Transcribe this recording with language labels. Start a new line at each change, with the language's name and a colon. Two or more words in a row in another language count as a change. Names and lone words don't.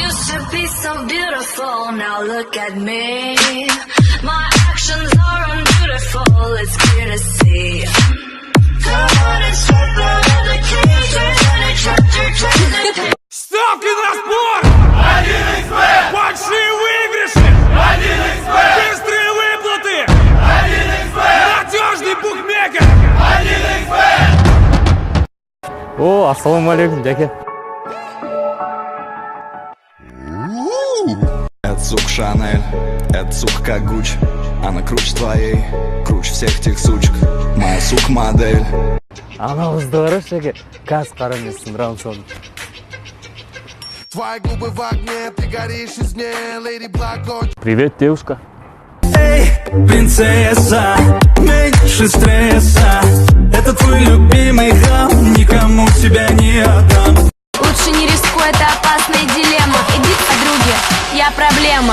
English: to be so beautiful, now look at me. My actions are unbeautiful, it's clear to see. Come on and sweat the occasion,
Russian: Ставки на спорт! 1xbet! Большие выигрыши! 1xbet! Быстрые выплаты! 1xbet! Надежный букмекер! 1xbet! О, ассалаумалейкум, Джеки. Это сук Шанель, это сук как Гуч. Она круче твоей, круче всех тех сучек. Моя сук модель.
Kazakh: Анауызды қарашы, Джеки. Газ қара мен сындырам соны.
Russian: Твои губы в огне, ты горишь из нее, Lady Black. Привет, девушка. Эй, принцесса, меньше стресса. Это твой любимый хам, никому тебя не отдам. Лучше не рискуй, это опасная дилемма. Иди к подруге, я проблема.